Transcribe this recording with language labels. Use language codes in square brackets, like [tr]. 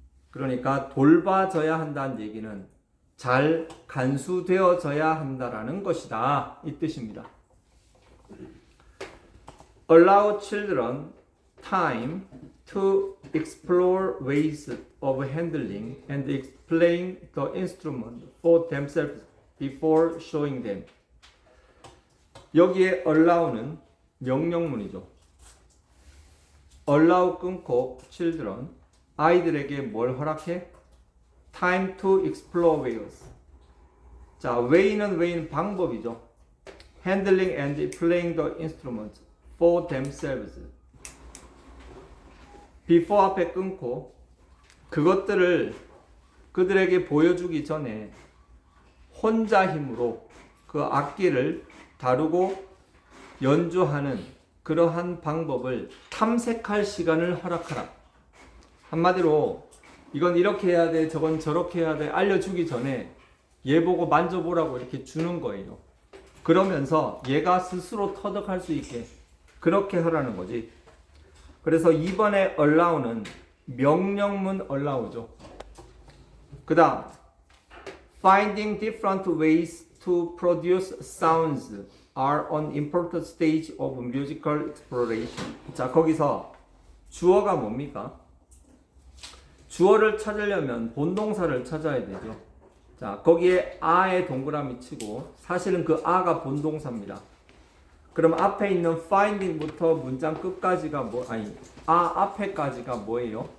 [ko] 그러니까 돌봐져야 한다는 얘기는 잘 간수되어져야 한다라는 것이다. 이 뜻입니다. [en] Allow children time to explore ways of handling and explain the instrument for themselves before showing them. [ko] 여기에 allow는 명령문이죠. allow 끊고 children 아이들에게 뭘 허락해? [en] time to explore ways. [ko] 자, way는 방법이죠. [en] handling and playing the instrument for themselves. [ko] before 앞에 끊고 그것들을 그들에게 보여주기 전에 혼자 힘으로 그 악기를 다루고 연주하는 그러한 방법을 탐색할 시간을 허락하라. 한마디로 이건 이렇게 해야 돼, 저건 저렇게 해야 돼 알려주기 전에 얘 보고 만져보라고 이렇게 주는 거예요. 그러면서 얘가 스스로 터득할 수 있게 그렇게 하라는 거지. 그래서 2번에 allow는 명령문 allow죠. 그 다음 [en] finding different ways to produce sounds are an important stage of musical exploration. [ko] 자, 거기서 주어가 뭡니까? 주어를 찾으려면 본동사를 찾아야 되죠. 자, 거기에 a의 동그라미 치고 사실은 그 a가 본동사입니다. 그럼 앞에 있는 finding부터 문장 끝까지가 앞에까지가 뭐예요?